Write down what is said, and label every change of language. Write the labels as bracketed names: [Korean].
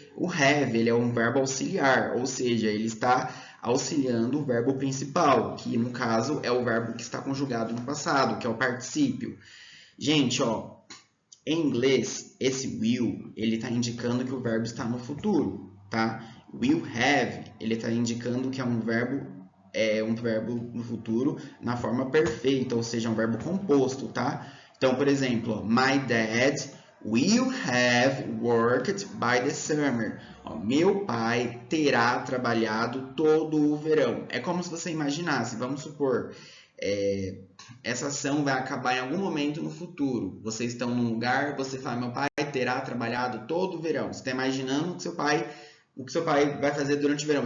[Portuguese] O have ele é um verbo auxiliar, ou seja, ele está auxiliando o verbo principal, que no caso é o verbo que está conjugado no passado, que é o particípio. Gente, ó, em inglês, esse will, ele está indicando que o verbo está no futuro, tá? Will have, ele está indicando que é um verbo no futuro na forma perfeita, ou seja, um verbo composto, tá? Então, por exemplo, [English] my dad will have worked by the summer. [Portuguese] Ó, meu pai terá trabalhado todo o verão. É como se você imaginasse, vamos supor, é, essa ação vai acabar em algum momento no futuro. Vocês estão num lugar, você fala, meu pai terá trabalhado todo o verão. Você está imaginando o que seu pai vai fazer durante o verão.